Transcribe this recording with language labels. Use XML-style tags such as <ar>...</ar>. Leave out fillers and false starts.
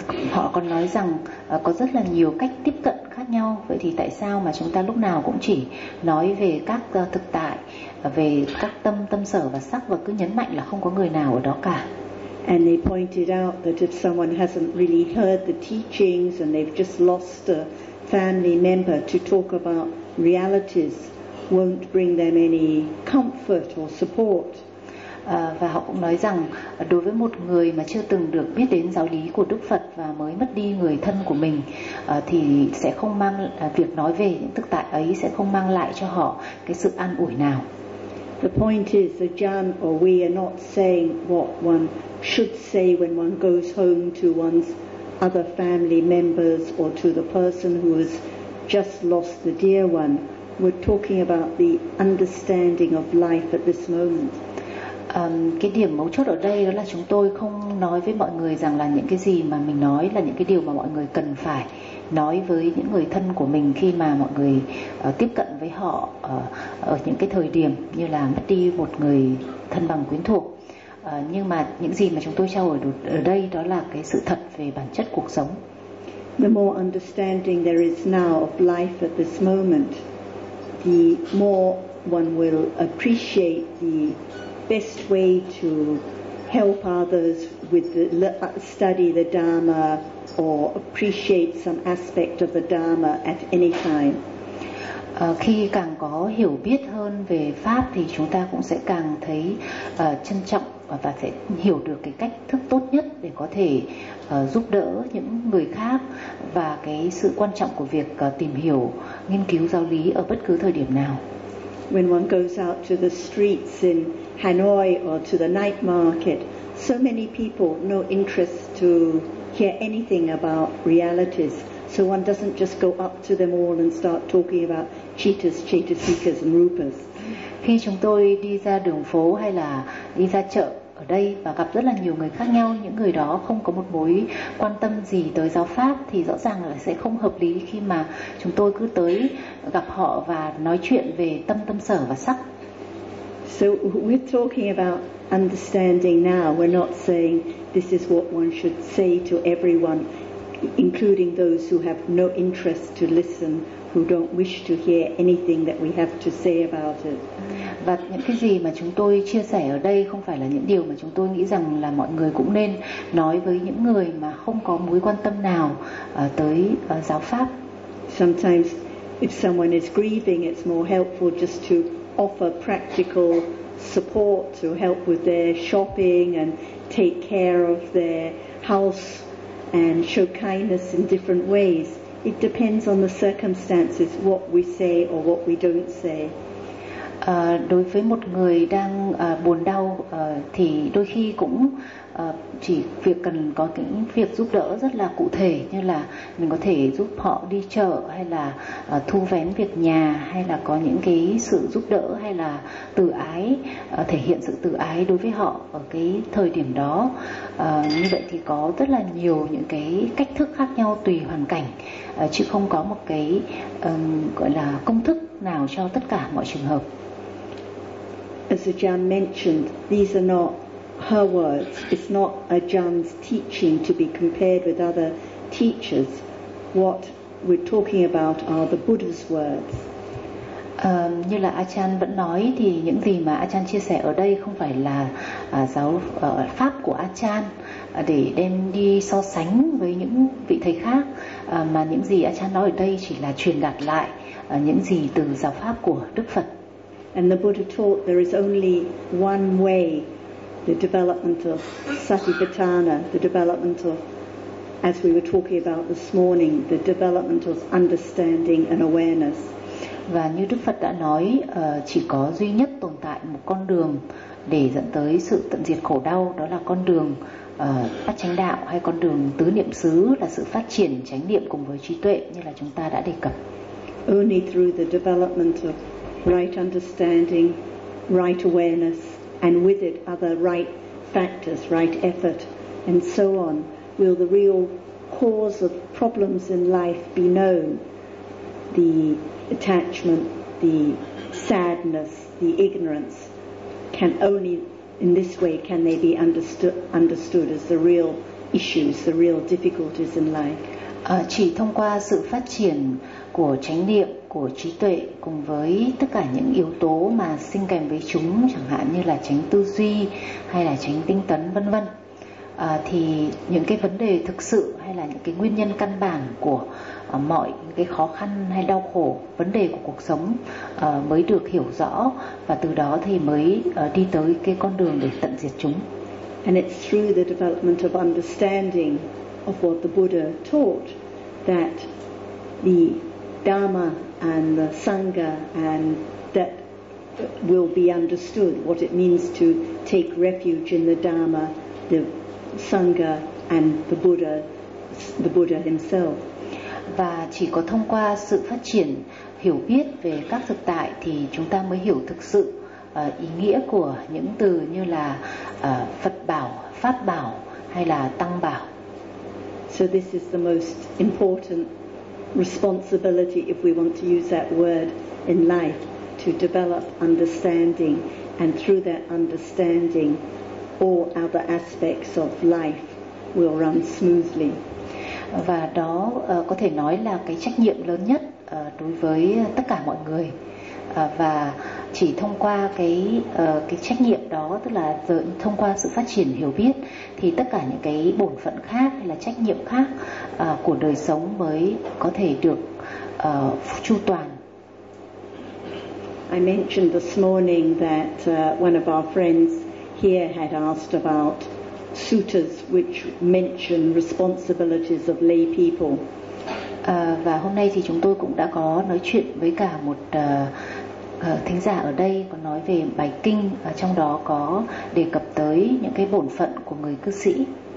<vi>Họ còn nói rằng có rất là nhiều cách tiếp cận khác nhau, vậy thì tại sao mà chúng ta lúc nào cũng chỉ nói về các thực tại, về các tâm, tâm sở và sắc và cứ nhấn mạnh là không có người nào ở đó cả.</vi> <en>And they pointed out that if someone hasn't really heard the teachings and they've just lost a family member, to talk about realities won't bring them any comfort or support.</en> <vi>Và họ cũng nói rằng đối với một người mà chưa từng được biết đến giáo lý của Đức Phật và mới mất đi người thân của mình thì sẽ không mang việc nói về những thực tại ấy sẽ không mang lại cho họ cái sự an ủi nào.</vi> <en>The point is that Jan or we are not saying what one should say when one goes home to one's other family members or to the person who has just lost the dear one. We're talking about the understanding of life at this moment.</en> <vi>Cái điểm mấu chốt ở đây đó là chúng tôi không nói với mọi người rằng là những cái gì mà mình nói là những cái điều mà mọi người cần phải nói với những người thân của mình khi mà mọi người tiếp cận với họ ở những cái thời điểm như là mất đi một người thân bằng quyến thuộc. Nhưng mà những gì mà chúng tôi trao đổi ở đây đó là cái sự thật về bản chất cuộc sống.</vi> <en>The more understanding there is now of life at this moment, the more one will appreciate the best way to help others with the study the Dharma or appreciate some aspect of the Dharma at any time.</en> <vi>Khi càng có hiểu biết hơn về pháp thì chúng ta cũng sẽ càng thấy trân trọng và sẽ hiểu được cái cách thức tốt nhất để có thể giúp đỡ những người khác và cái sự quan trọng của việc tìm hiểu, nghiên cứu giáo lý ở bất cứ thời điểm nào.</vi> <en>When one goes out to the streets in Hanoi or to the night market, so many people no interest to hear anything about realities. So one doesn't just go up to them all and start talking about cheetahs, cheetah seekers and rupas.</en> <vi>Khi chúng tôi đi ra đường phố hay là đi ra chợ ở đây và gặp rất là nhiều người khác nhau, những người đó không có một mối quan tâm gì tới giáo pháp thì rõ ràng là sẽ không hợp lý khi mà chúng tôi cứ tới gặp họ và nói chuyện về tâm, tâm sở và sắc.</vi> <en>So we're talking about understanding now. We're not saying this is what one should say to everyone, including those who have no interest to listen, who don't wish to hear anything that we have to say about it.</en> <vi>Và những cái gì mà chúng tôi chia sẻ ở đây không phải là những điều mà chúng tôi nghĩ rằng là mọi người cũng nên nói với những người mà không có mối quan tâm nào tới giáo pháp.</vi> <en>Sometimes if someone is grieving, it's more helpful just to offer practical support to help with their shopping and take care of their house and show kindness in different ways. It depends on the circumstances, what we say or what we don't say.</en> <vi>Đối với một người đang buồn đau thì đôi khi cũng chỉ việc cần có những việc giúp đỡ rất là cụ thể, như là mình có thể giúp họ đi chợ hay là thu vén việc nhà, hay là có những cái sự giúp đỡ hay là từ ái, thể hiện sự từ ái đối với họ ở cái thời điểm đó. Như vậy thì có rất là nhiều những cái cách thức khác nhau tùy hoàn cảnh, chứ không có một cái gọi là công thức nào cho tất cả mọi trường hợp.</vi> <en>As Ajahn mentioned, these are not her words. It's not Ajahn's teaching to be compared with other teachers. What we're talking about are the Buddha's words.</en> <vi>Như là Ajahn vẫn nói thì những gì mà Ajahn chia sẻ ở đây không phải là pháp của Ajahn để đem đi so sánh với những vị thầy khác, mà những gì Ajahn nói ở đây chỉ là truyền đạt lại những gì từ giáo pháp của Đức Phật.</vi> <en>And the Buddha taught there is only one way the development of Satipatthana, the development of, as we were talking about this morning, the development of understanding and awareness.</en> <vi>Và như Đức Phật đã nói, chỉ có duy nhất tồn tại một con đường để dẫn tới sự tận diệt khổ đau, đó là con đường phát chánh đạo hay con đường tứ niệm xứ, là sự phát triển chánh niệm cùng với trí tuệ như là chúng ta đã đề cập.</vi> <en>Only through the development of right understanding, right awareness, and with it other right factors, right effort, and so on, will the real cause of problems in life be known. The attachment, the sadness, the ignorance can only in this way can they be understood as the real issues, the real difficulties in life.</en> <vi>Chỉ thông qua sự phát triển của chánh niệm, của trí tuệ cùng với tất cả những yếu tố mà sinh kèm với chúng, chẳng hạn như là chánh tư duy hay là chánh tinh tấn vân vân, thì những cái vấn đề thực sự hay là những cái nguyên nhân căn bản của mọi những cái khó khăn hay đau khổ, vấn đề của cuộc sống mới được hiểu rõ, và từ đó thì mới đi tới cái con đường để tận diệt chúng.</vi> <en>And it's through the development of understanding of what the Buddha taught that the Dharma and the Sangha and that will be understood what it means to take refuge in the Dharma, the Sangha and the Buddha himself.</en> <vi>Và chỉ có thông qua sự phát triển hiểu biết về các thực tại thì chúng ta mới hiểu thực sự ý nghĩa của những từ như là Phật bảo, Pháp bảo hay là Tăng bảo.</vi> <en>So this is the most important responsibility, if we want to use that word, in life, to develop understanding, and through that understanding, all other aspects of life will run smoothly.</en> <vi>Và đó có thể nói là cái trách nhiệm lớn nhất đối với tất cả mọi người. Và chỉ thông qua cái trách nhiệm đó, tức là thông qua sự phát triển hiểu biết, thì tất cả những cái bổn phận khác hay là trách nhiệm khác của đời sống mới có thể được chu toàn.</vi> <en>I mentioned this morning that one of our friends here had asked about suttas which mention responsibilities of lay people.</en> <vi>Và hôm nay thì chúng tôi cũng đã có nói chuyện với cả một thính giả ở đây, có nói về bài kinh và trong đó có đề cập tới những cái bổn phận của người cư sĩ.</vi>